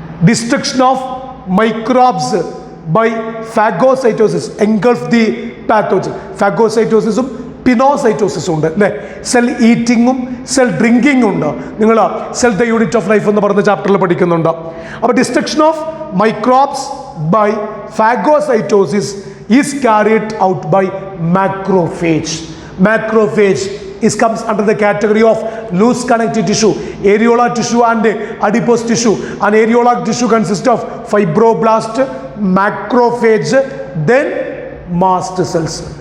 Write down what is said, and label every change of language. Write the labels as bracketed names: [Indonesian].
[English] Destruction of microbes by phagocytosis engulf the pathogen. [Malayalam] Phagocytosisum പിനോസൈറ്റോസിസും ഉണ്ട് അല്ലേ. Cell ഈറ്റിങ്ങും cell ഡ്രിങ്കിങ്ങും ഉണ്ട്. നിങ്ങൾ cell the unit of life എന്ന് പറയുന്ന ചാപ്റ്ററിൽ പഠിക്കുന്നുണ്ട്. അപ്പോൾ [English] Destruction of microbes by phagocytosis is carried out by macrophage. Macrophage comes under the category of loose connective tissue, areolar tissue and adipose tissue. And areolar tissue consists of fibroblast, macrophage, then mast cells.